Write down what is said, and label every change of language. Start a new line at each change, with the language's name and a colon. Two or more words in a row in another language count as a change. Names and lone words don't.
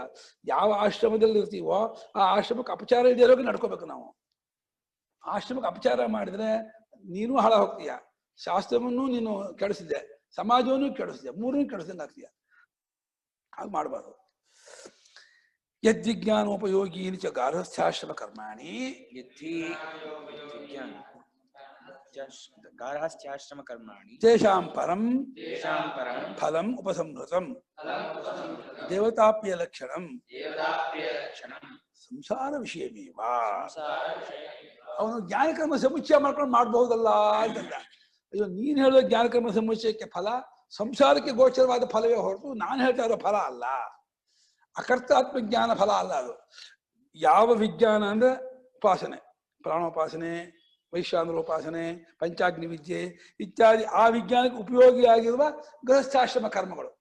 Kannada: ಯಾವ ಆಶ್ರಮದಲ್ಲಿ ಇರ್ತೀವೋ ಆ ಆಶ್ರಮಕ್ಕೆ ಅಪಚಾರ ಇರೋಗಿ ನಡ್ಕೋಬೇಕು ನಾವು. ಆಶ್ರಮಕ್ಕೆ ಅಪಚಾರ ಮಾಡಿದ್ರೆ ನೀನು ಹಾಳ ಹೋಗ್ತೀಯ, ಶಾಸ್ತ್ರವನ್ನು ನೀನು ಕೆಡಿಸಿದ್ದೆ, ಸಮಾಜವನ್ನು ಕೆಡಿಸಿದೆ, ಮೂರನ್ನು ಕೆಡಿಸಿದಂಗೆ ಆಗ್ತೀಯ. ಹಾಗೆ ಮಾಡಬಾರ್ದು.
Sanskrit: ಯದ್ವಿಜ್ಞಾನೋಪಯೋಗೀನಿ ಚ ಗಾರ್ಹಸ್ಥ್ಯಾಶ್ರಮ ಕರ್ಮಾಣಿ ಗಾರ್ಹಸ್ಥ್ಯಾಶ್ರಮ ಕರ್ಮಾಣಿ ತೇಷಾಂ ಪರಂ ಫಲಂ ಉಪಸಂಹೃತಂ ದೇವತಾಪ್ಯ ಲಕ್ಷಣಂ ಸಂಸಾರ ವಿಷಯಮೇವ.
Kannada: ಅವನು ಜ್ಞಾನಕರ್ಮ ಸಮುಚ್ಚಯ ಮಾಡ್ಕೊಂಡು ಮಾಡಬಹುದಲ್ಲ ಅಂತಂದ. ಅಯ್ಯೋ, ನೀನ್ ಹೇಳೋ ಜ್ಞಾನಕರ್ಮ ಸಮುಚ್ಚಯಕ್ಕೆ ಫಲ ಸಂಸಾರಕ್ಕೆ ಗೋಚರವಾದ ಫಲವೇ ಹೊರತು ನಾನು ಹೇಳ್ತಾ ಇರೋ ಫಲ ಅಲ್ಲ, ಅಕರ್ತಾತ್ಮಜ್ಞಾನ ಫಲ ಅಲ್ಲ ಅದು. ಯಾವ ವಿಜ್ಞಾನ ಅಂದ್ರೆ ಉಪಾಸನೆ, ಪ್ರಾಣೋಪಾಸನೆ, ವೈಶ್ವಾನರೋಪಾಸನೆ, ಪಂಚಾಗ್ನಿ ವಿದ್ಯೆ ಇತ್ಯಾದಿ ಆ ವಿಜ್ಞಾನಕ್ಕೆ ಉಪಯೋಗಿಯಾಗಿರುವ ಗೃಹಸ್ಥಾಶ್ರಮ ಕರ್ಮಗಳು.